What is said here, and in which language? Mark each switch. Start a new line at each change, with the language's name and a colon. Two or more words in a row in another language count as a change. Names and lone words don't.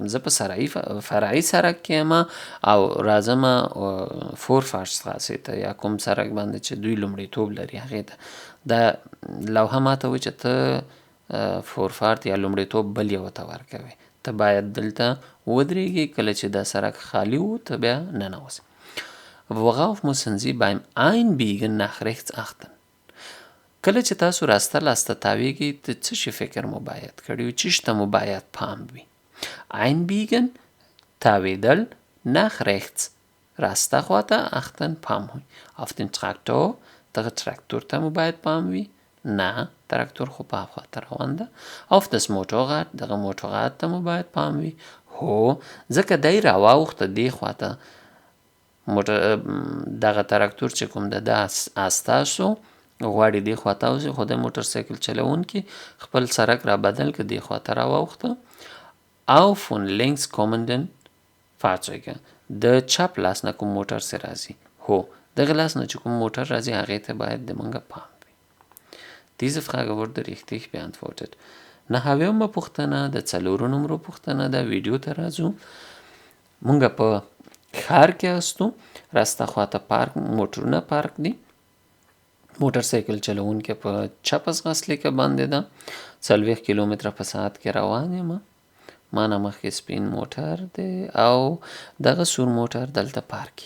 Pashto: زه په فرعي سړک کې یم او راځم فورفارشتراسې ته یا کوم سړک باندې چې دوی لومړیتوب لري هغې ته. دا لوحه ماته وایي چې ته فورفارت یا لومړیتوب بل یو ته ورکوې. ته باید دلته ودرېږې. کله چې دا سړک خالي و ته بیا ننوځې.
German: worauf müssen Sie beim Einbiegen nach rechts achten؟
Pashto: کله چې تاسو راسته لاسته تاویږئ د څه شي فکر مو باید کړی وي، چیش ته مو باید پام وي؟ Einbiegen تاویدل،
German: nach rechts
Pashto: راسته خواته، achten پام وي.
German: auf den Traktor
Pashto: دغه تراکتور ته مو باید پام وي، نه تراکتور خو په خواته روان ده.
German: auf das Motorrad
Pashto: دغه موټرغاد ته مو باید پام وي، هو ځکه دی راواوښته دې خواته دغه تراکتور چې کوم ده دا ستاسو غواړي دې خواته اوسي، خو د موټر سایکل چلوونکي خپل سرک را بدل که دې خواته راواوښته.
German: auf und links kommenden Fahrzeuge
Pashto: د چپ لاس نه کوم موټر سې راځي، هو دغه لاس نه چې کوم موټر راځي هغې ته باید د موږ پام وي.
German: Diese Frage wurde richtig beantwortet.
Pashto: 9مه پوښتنه د 4 نمرو پوښتنه ده. ویډیو ته راځو. موږ په ښار کې استو، راسته خواته پارک موټرونه پارک دي، موټر سایکل چلوونکی په چپ ځغاسلیکه باندې ده، 40 کیلومتره په ساعت کې روان یم، ما نه مخکې سپین موټر دی او دغه سور موټر دلته پارک.